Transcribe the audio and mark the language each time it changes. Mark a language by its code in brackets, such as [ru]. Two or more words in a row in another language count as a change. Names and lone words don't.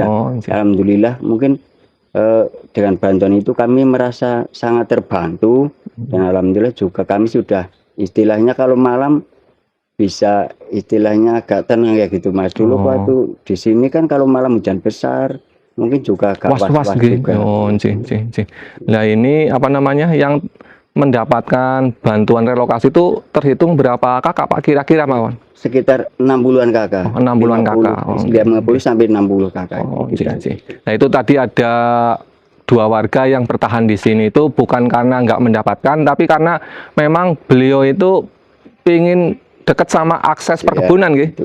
[id] Alhamdulillah mungkin dengan bantuan itu kami merasa sangat terbantu, dan alhamdulillah juga kami sudah istilahnya kalau malam bisa istilahnya agak tenang ya gitu Mas. Dulu waktu di sini kan kalau malam hujan besar mungkin juga agak Was-was was-was nggih. juga. Oh, nggih, nggih, nggih. Nah, ini apa namanya yang mendapatkan bantuan relokasi itu terhitung berapa kakak Pak kira-kira mawon? Sekitar 60-an kakak. Oh, 60-an kakak. Oh, 50 sampai 60 kakak. Oh, Gitu. nggih. Nah, itu tadi ada 2 warga yang bertahan di sini itu bukan karena nggak mendapatkan, tapi karena memang beliau itu ingin dekat sama akses perkebunan, gitu.